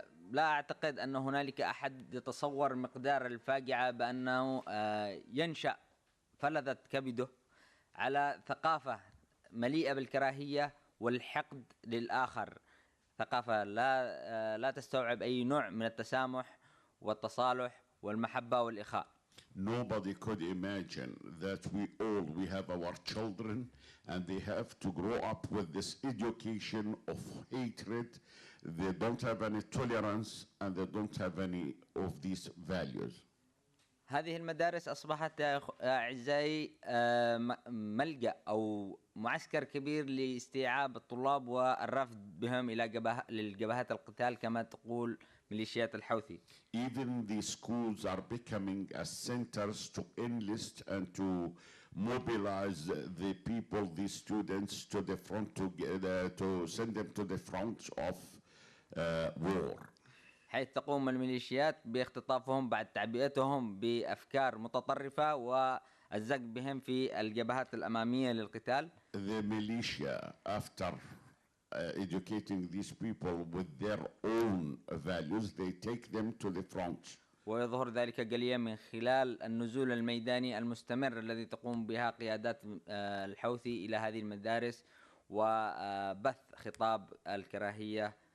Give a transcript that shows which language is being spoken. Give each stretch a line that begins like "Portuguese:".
Arabic: لا أعتقد أن هنالك أحد يتصور مقدار الفاجعة بأنه ينشأ فلذة كبده على ثقافة مليئة بالكراهية والحقد للآخر، ثقافة لا تستوعب أي نوع من التسامح والتصالح والمحبة والإخاء.
English: Nobody could imagine that we have our children and they have to grow up with this education of hatred. They don't have any tolerance and they don't have any of these values.
Arabic: هذه المدارس أصبحت أعزائي ملجأ أو معسكر كبير لاستيعاب الطلاب والرفض بهم إلى للجبهات القتال كما تقول ميليشيات الحوثي.
English: Even the schools are becoming as centers to enlist and to mobilize the people, the students to the front to send them to the front of war.
Arabic: حيث تقوم الميليشيات باختطافهم بعد تعبئتهم بأفكار متطرفة والزق بهم في الجبهات الأمامية للقتال.
English: The militia, after educating these people with their own values, they take them to the front.
Arabic: ويظهر ذلك جليا من خلال النزول الميداني المستمر الذي تقوم بها قيادات الحوثي إلى هذه المدارس وبث خطاب الكراهية.